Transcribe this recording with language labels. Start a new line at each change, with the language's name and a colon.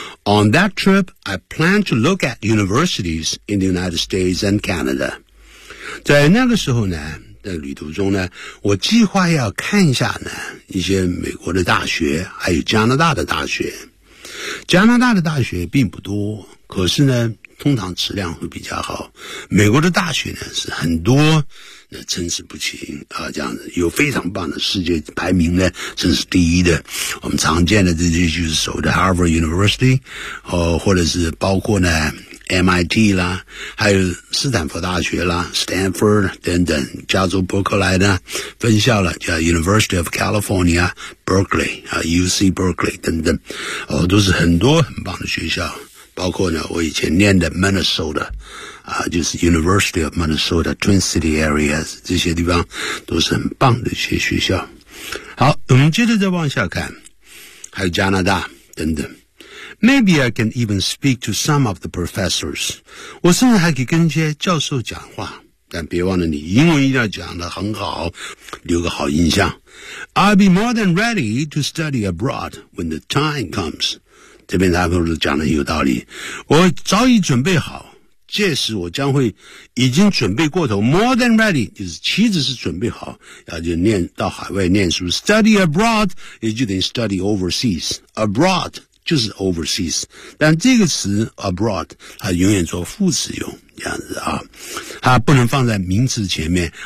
English: On that trip, I plan to look at universities in the United States and Canada.
Chinese: 在那个时候呢。在旅途中呢，我计划要看一下呢一些美国的大学，还有加拿大的大学。加拿大的大学并不多，可是呢，通常质量会比较好。美国的大学呢是很多，那参差不齐啊，这样子有非常棒的，世界排名呢真是第一的。我们常见的这些就是所谓的 Harvard University， 或者是包括呢。 MIT 啦，还有斯坦福大学啦 ，Stanford 等等，加州伯克莱呢分校了，叫 University of California Berkeley 啊 ，UC Berkeley 等等，哦，都是很多很棒的学校，包括呢我以前念的 Minnesota 啊，就是 University of Minnesota Twin City Area 这些地方都是很棒的一些学校。好，我们接着再往下看，还有加拿大等等。
English: Maybe I can even speak to some of the professors.
Chinese: 我甚至还可以跟一些教授讲话。但别忘了你英文一定要讲得很好，留个好印象。
English: I'll be more than ready to study abroad when the time comes.
Chinese: 这边他们都讲得很有道理。我早已准备好，届时我将会已经准备过头。
English: More than ready
Chinese: 就是岂止是准备好，要就念到海外念书。
English: Study abroad
Chinese: 也就等于
English: study overseas. Abroad.
Chinese: 就是 overseas， 但这个词 abroad 它永远做副词用，这样子啊，它不能放在名词前面。